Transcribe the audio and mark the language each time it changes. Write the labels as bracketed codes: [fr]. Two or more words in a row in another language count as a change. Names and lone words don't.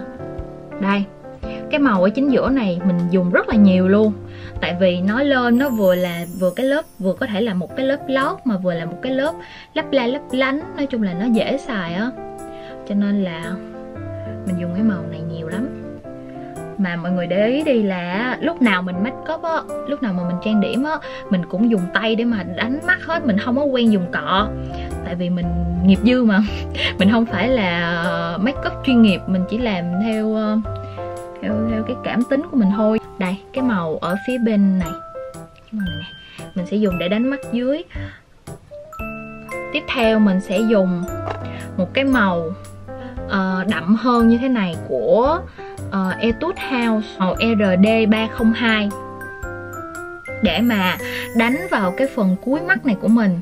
[vi] Đây, cái màu ở chính giữa này mình dùng rất là nhiều luôn. Tại vì nó lên nó vừa cái lớp, vừa có thể là một cái lớp lót mà vừa là một cái lớp lấp la lấp lánh. Nói chung là nó dễ xài á, cho nên là mình dùng cái màu này nhiều lắm. Mà mọi người để ý đi là lúc nào mình [en] make up [vi] á, lúc nào mà mình trang điểm á, mình cũng dùng tay để mà đánh mắt hết. Mình không có quen dùng cọ, tại vì mình nghiệp dư mà. Mình không phải là [en] make up [vi] chuyên nghiệp, mình chỉ làm theo cái cảm tính của mình thôi. Đây, cái màu ở phía bên này, cái màu này nè, mình sẽ dùng để đánh mắt dưới. Tiếp theo mình sẽ dùng một cái màu đậm hơn như thế này của Etude House, màu RD302, để mà đánh vào cái phần cuối mắt này của mình.